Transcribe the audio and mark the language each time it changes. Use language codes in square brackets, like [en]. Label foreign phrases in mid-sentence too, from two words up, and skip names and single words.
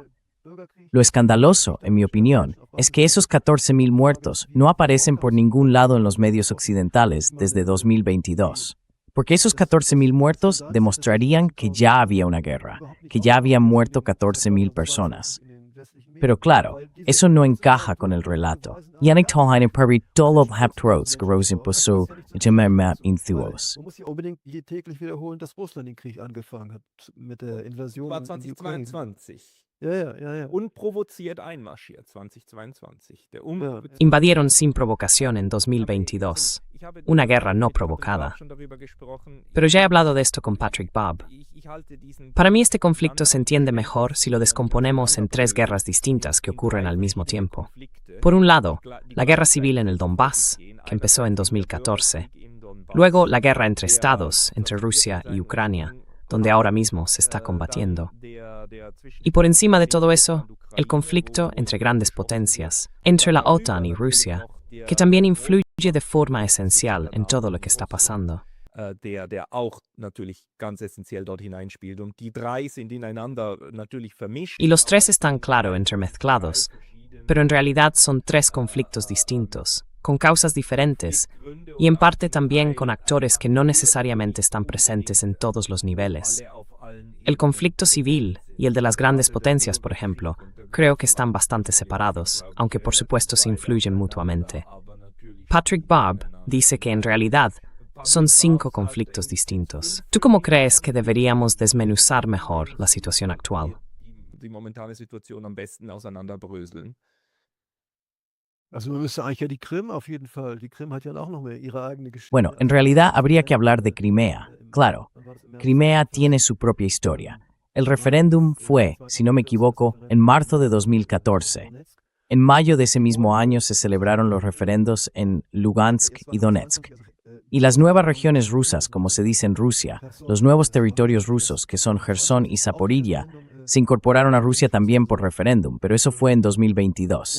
[es] Lo escandaloso, en mi opinión, es que esos 14.000 muertos no aparecen por ningún lado en los medios occidentales desde 2022. Porque esos 14.000 muertos demostrarían que ya había una guerra, que ya habían muerto 14.000 personas. Pero claro, eso no encaja con el relato. Yannick Tolheim Perry Dolob Haptrots Gerosin Poso Map Inthuos. [de] Man muss ja unbedingt täglich wiederholen, dass Russland den Krieg angefangen hat mit der Invasion war in die Ukraine. 2022. Ja. Unprovoziert einmarschiert 2022. Ja. [es] Invadieron sin provocación en 2022, una guerra no provocada. Pero ya he hablado de esto con Patrick Bob. Para mí este conflicto se entiende mejor si lo descomponemos en 3 guerras distintas que ocurren al mismo tiempo. Por un lado, la guerra civil en el Donbass, que empezó en 2014. Luego, la guerra entre estados, entre Rusia y Ucrania, donde ahora mismo se está combatiendo. Y por encima de todo eso, el conflicto entre grandes potencias, entre la OTAN y Rusia, que también influye de forma esencial en todo lo que está pasando. [de] Der auch natürlich ganz essentiell dort hineinspielt. Und die 3 sind ineinander natürlich vermischt. [es] Y los 3 están claro entremezclados, pero en realidad son 3 conflictos distintos, con causas diferentes, y en parte también con actores que no necesariamente están presentes en todos los niveles. El conflicto civil y el de las grandes potencias, por ejemplo, creo que están bastante separados, aunque por supuesto se influyen mutuamente. Patrick Barb dice que en realidad son 5 conflictos distintos. ¿Tú cómo crees que deberíamos desmenuzar mejor la situación actual? [de] Die momentane Situation am besten auseinanderbröseln. Also man müsste eigentlich ja die Krim auf jeden Fall. Die Krim hat ja auch noch mehr ihre eigene Geschichte. [es] Bueno, en realidad habría que hablar de Crimea. Claro, Crimea tiene su propia historia. El referéndum fue, si no me equivoco, en marzo de 2014. En mayo de ese mismo año se celebraron los referendos en Lugansk y Donetsk. Y las nuevas regiones rusas, como se dice en Rusia, los nuevos territorios rusos, que son Jersón y Zaporilla, se incorporaron a Rusia también por referéndum, pero eso fue en 2022.